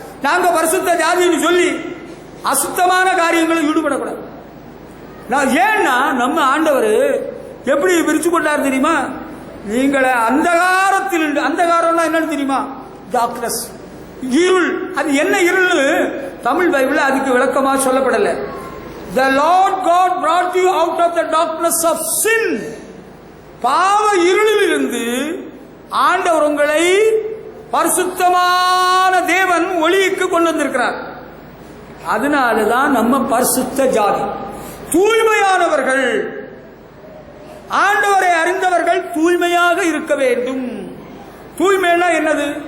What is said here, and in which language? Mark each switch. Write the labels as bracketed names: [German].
[Tamil] நாங்க பரிசுத்த ஜாதின்னு சொல்லி அசுத்தமான காரியங்களை ஈடுபடக்கூடாது. ஏன்னா நம்ம ஆண்டவர் எப்படி பிரிச்சு கொண்டார் தெரியுமா? நீங்களை அந்தகாரத்தில், அந்தகாரம்னா என்னன்னு தெரியுமா? டார்க்னஸ், இருள். அது என்ன இருள்? தமிழ் பைபிள் அதுக்கு விளக்கமா சொல்லப்படல. [English] The Lord God brought you out of the darkness of sin. [Tamil] பாவ இருளில் இருந்து ஆண்டவர் உங்களை பரிசுத்தமான தேவன் ஒளிக்கு கொண்டு வந்திருக்கிறார். அதனாலதான் நம்ம பரிசுத்த ஜாதி, தூய்மையானவர்கள். ஆண்டவரை அறிந்தவர்கள் தூய்மையாக இருக்க வேண்டும். தூய்மைன்னா என்னது?